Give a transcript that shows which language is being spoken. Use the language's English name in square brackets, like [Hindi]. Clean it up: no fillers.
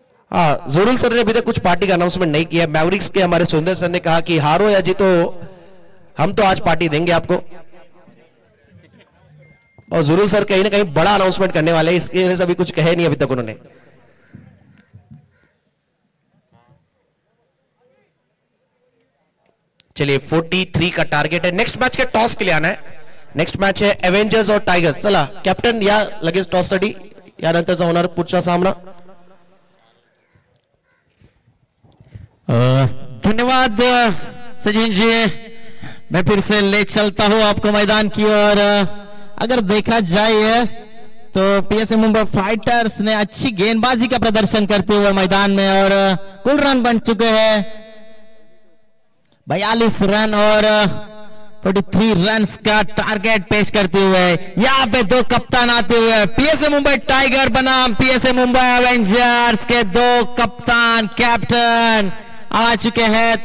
[Hindi] हाँ, ज़ुहरुल सर ने अभी तक कुछ पार्टी का अनाउंसमेंट नहीं किया। मैवरिक्स के हमारे सुंदर सर ने कहा कि हारो या जीतो हम तो आज पार्टी देंगे आपको, और ज़ुहरुल सर कहीं ना कहीं बड़ा अनाउंसमेंट करने वाले हैं, इसके वजह से अभी कुछ कहे नहीं अभी तक उन्होंने। चलिए 43 का टारगेट है। नेक्स्ट मैच के टॉस के लिए आना है। नेक्स्ट मैच है एवेंजर्स और टाइगर्स। [Marathi] चला कॅप्टन या लगेच टॉस साठी, यानंतरचा होणार पुढचा सामना। [Hindi] धन्यवाद सचिन जी, मैं फिर से ले चलता हूं आपको मैदान की ओर। अगर देखा जाए तो पीएसए मुंबई फाइटर्स ने अच्छी गेंदबाजी का प्रदर्शन करते हुए मैदान में, और कुल रन बन चुके हैं 42 रन और 43 रन का टारगेट पेश करते हुए यहाँ पे 2 कप्तान आते हुए पीएसए मुंबई टाइगर बनाम पीएसए मुंबई एवेंजर्स के 2 कप्तान कैप्टन आ चुके हैं।